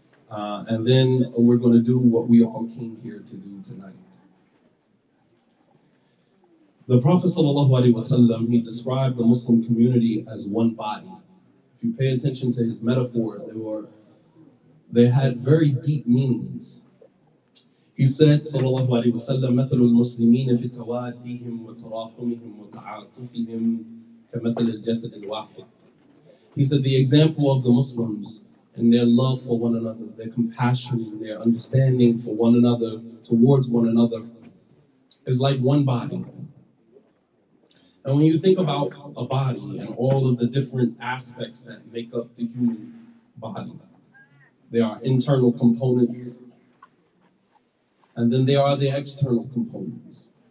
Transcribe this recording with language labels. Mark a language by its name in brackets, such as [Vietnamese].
[English] And then we're going to do what we all came here to do tonight. The Prophet ﷺ, he described the Muslim community as one body. If you pay attention to his metaphors, they had very deep meanings. He said, [Arabic] sallallahu alaihi wasallam, مثل المسلمين في توادهم وتراحمهم وتعاطفهم كمثل الجسد الواحد. [English] He said, the example of the Muslims and their love for one another, their compassion and their understanding for one another, towards one another, is like one body. And when you think about a body and all of the different aspects that make up the human body, there are internal components, and then there are the external components.